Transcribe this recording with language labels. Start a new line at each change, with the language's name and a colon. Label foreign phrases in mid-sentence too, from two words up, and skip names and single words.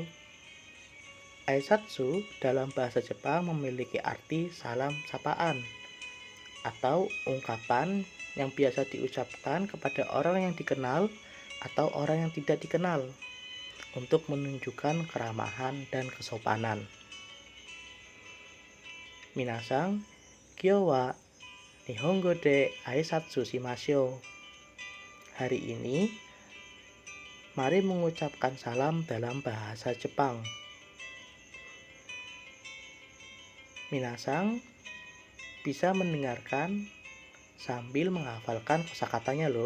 Indonesian: Aisatsu dalam bahasa Jepang memiliki arti salam sapaan atau ungkapan yang biasa diucapkan kepada orang yang dikenal atau orang yang tidak dikenal untuk menunjukkan keramahan dan kesopanan.
Japanese: みなさん、今日は日本語で挨拶しましょう.
Indonesian: Hari ini, mari mengucapkan salam dalam bahasa Jepang. Minasang bisa mendengarkan sambil menghafalkan kosakatanya loh.